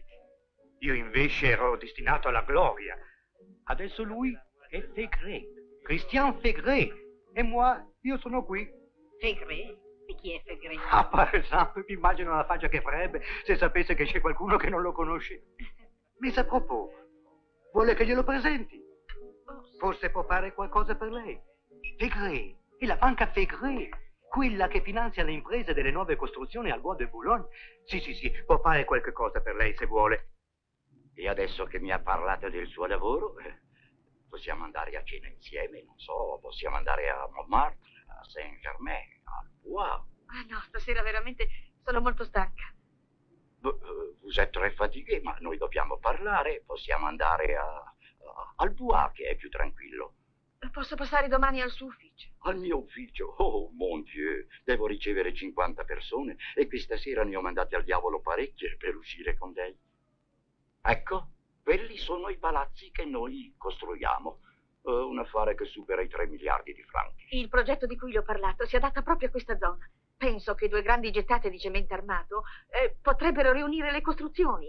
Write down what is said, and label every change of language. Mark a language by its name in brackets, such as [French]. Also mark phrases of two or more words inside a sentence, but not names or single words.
[Italian] Io invece ero destinato alla gloria. Adesso lui è Fegret, Christian Fegret. E io sono qui. Fegret? E chi è Fegret? Ah, per esempio, ti immagino la faccia che farebbe se sapesse che c'è qualcuno che non lo conosce. [French] Mais a propos, [Italian] vuole che glielo presenti? Forse può fare qualcosa per lei. Fegret, è la banca Fegret, quella che finanzia le imprese delle nuove costruzioni al Bois de Boulogne. Sì, può fare qualche cosa per lei se vuole. E adesso che mi ha parlato del suo lavoro, possiamo andare a cena insieme, non so, possiamo andare a Montmartre, a Saint-Germain, al Bois. Ah no, stasera veramente sono molto stanca. [French] Vous êtes très fatigué, [Italian] ma noi dobbiamo parlare, possiamo andare al Bois, che è più tranquillo. Posso passare domani al suo ufficio? Al mio ufficio? [French] Oh, mon Dieu, [Italian] devo ricevere 50 persone e questa sera ne ho mandate al diavolo parecchie per uscire con lei. Ecco, quelli sono i palazzi che noi costruiamo. Un affare che supera i 3 miliardi di franchi. Il progetto di cui le ho parlato si adatta proprio a questa zona. Penso che 2 grandi gettate di cemento armato potrebbero riunire le costruzioni.